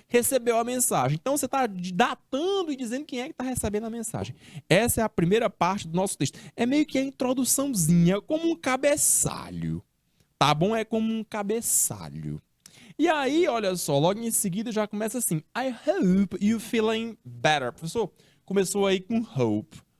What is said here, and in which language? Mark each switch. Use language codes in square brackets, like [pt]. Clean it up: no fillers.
[pt] Recebeu a mensagem. Então, você está datando e dizendo quem é que está recebendo a mensagem. Essa é a primeira parte do nosso texto. É meio que a introduçãozinha, como um cabeçalho. Tá bom? É como um cabeçalho. E aí, olha só, logo em seguida já começa assim. [en] I hope you feeling better. [pt] Professor, começou aí com hope.